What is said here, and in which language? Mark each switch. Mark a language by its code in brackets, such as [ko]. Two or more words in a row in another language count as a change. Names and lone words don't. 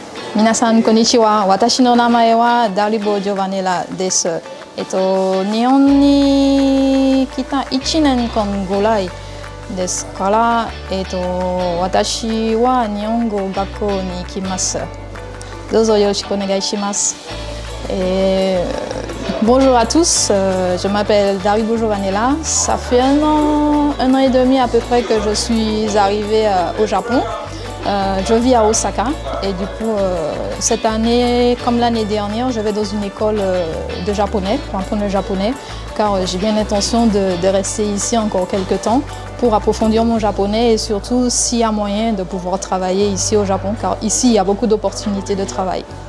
[ja] Minasan konnichiwa. Watashi no namae wa Daribo Giovanella desu. 日本に来た1年間ぐらいですから、私は日本語学校に行きます。どうぞよろしくお願いします。 [fr] Bonjour à tous, je m'appelle Daribo Giovanella. Ça fait un an et demi à peu près que je suis arrivée au Japon. Je vis à Osaka et du coup cette année, comme l'année dernière, je vais dans une école de japonais pour apprendre le japonais car j'ai bien l'intention de rester ici encore quelques temps pour approfondir mon japonais et surtout s'il y a moyen de pouvoir travailler ici au Japon car ici il y a beaucoup d'opportunités de travail.